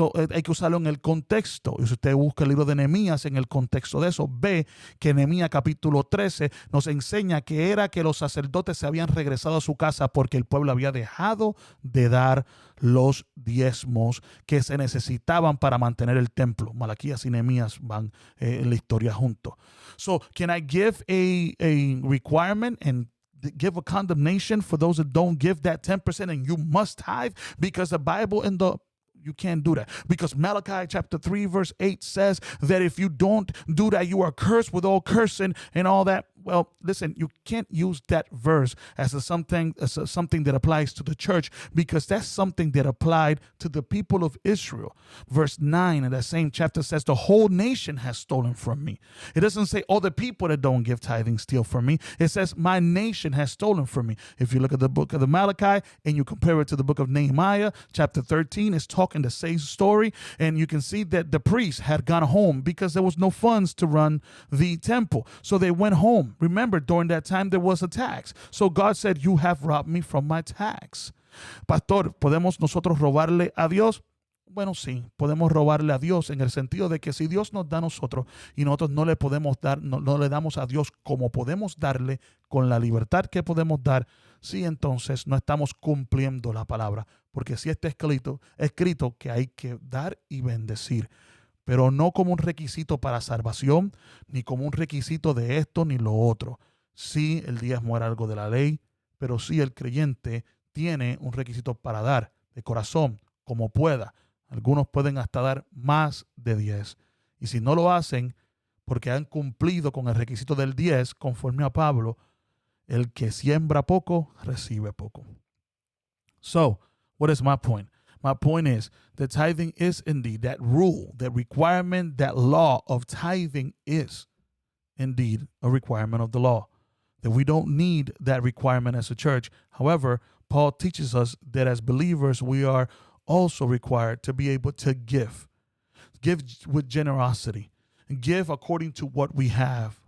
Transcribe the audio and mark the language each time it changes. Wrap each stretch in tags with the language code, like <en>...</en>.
<es>Hay que usarlo en el contexto. Y si usted busca el libro de Nehemías en el contexto de eso, ve que Nehemías capítulo 13 nos enseña que era que los sacerdotes se habían regresado a su casa porque el pueblo había dejado de dar los diezmos que se necesitaban para mantener el templo. Malaquías y Nehemías van en la historia juntos.</es> <en>So, can I give a requirement and give a condemnation for those that don't give that 10% and you must tithe? Because the Bible you can't do that, because Malachi chapter 3 verse 8 says that if you don't do that, you are cursed with all cursing and all that. Well, listen, you can't use that verse as something that applies to the church, because that's something that applied to the people of Israel. Verse 9 in that same chapter says the whole nation has stolen from me. It doesn't say all the people that don't give tithing steal from me. It says my nation has stolen from me. If you look at the book of the Malachi and you compare it to the book of Nehemiah, chapter 13 is talking the same story, and you can see that the priests had gone home because there was no funds to run the temple. So they went home. Remember, during that time there was a tax. So God said, you have robbed me from my tax.</en> <es>Pastor, ¿podemos nosotros robarle a Dios? Bueno, sí, podemos robarle a Dios en el sentido de que si Dios nos da a nosotros y nosotros no le podemos dar, no le damos a Dios como podemos darle, con la libertad que podemos dar, sí, entonces no estamos cumpliendo la palabra, porque sí está escrito que hay que dar y bendecir, pero no como un requisito para salvación, ni como un requisito de esto ni lo otro. Sí, el diezmo era algo de la ley, pero sí el creyente tiene un requisito para dar de corazón, como pueda. Algunos pueden hasta dar más de 10. Y si no lo hacen porque han cumplido con el requisito del 10, conforme a Pablo, el que siembra poco, recibe poco.</es> <en>So, what is my point? My point is that tithing is indeed that rule, that requirement, that law of tithing is indeed a requirement of the law. That we don't need that requirement as a church. However, Paul teaches us that as believers, we are also required to be able to give with generosity, and give according to what we have.</en>